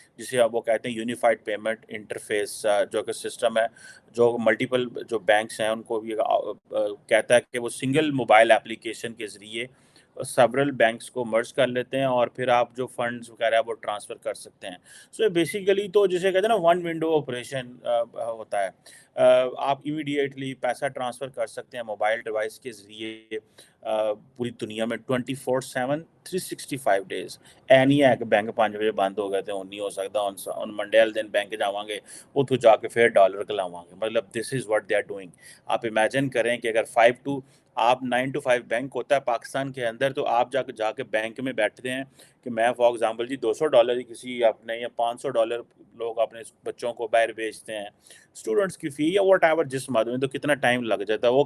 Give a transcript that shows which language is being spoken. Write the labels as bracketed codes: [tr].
[hi] जिसे अब वो कहते हैं यूनिफाइड पेमेंट इंटरफेस, जो कि सिस्टम है जो मल्टीपल जो बैंक्स हैं उनको भी कहता है कि वो सिंगल मोबाइल एप्लीकेशन के ज़रिए सेवरल बैंक्स को मर्ज कर लेते हैं और फिर आप जो फंड्स वगैरह है वो ट्रांसफ़र कर सकते हैं। सो बेसिकली तो जिसे कहते हैं ना वन विंडो ऑपरेशन होता है। आप इमीडिएटली पैसा ट्रांसफ़र कर सकते हैं मोबाइल डिवाइस के ज़रिए पूरी दुनिया में 24/7 365 डेज़। [pa] ਐ ਨਹੀਂ ਹੈ ਕਿ ਬੈਂਕ 5 ਵਜੇ ਬੰਦ ਹੋ ਗਿਆ ਤੇ ਹੁਣ ਨਹੀਂ ਹੋ ਸਕਦਾ, ਹੁਣ ਮੰਡੇ ਵਾਲੇ ਦਿਨ ਬੈਂਕ ਜਾਵਾਂਗੇ, ਉੱਥੋਂ ਜਾ ਕੇ ਫਿਰ ਡਾਲਰ ਕਲਾਵਾਂਗੇ। [hi] मतलब [en] This is what they are doing. [hi] आप इमेजिन करें कि अगर 5 टू आप 9 टू 5 बैंक होता है पाकिस्तान के अंदर, तो आप जाके बैंक में बैठते हैं कि मैं फॉर एग्ज़ाम्पल जी $200 ही किसी अपने या $500 लोग अपने बच्चों को बाहर भेजते हैं, स्टूडेंट्स की फ़ी या व्हाटएवर जिस मद में, तो कितना टाइम लग जाता है।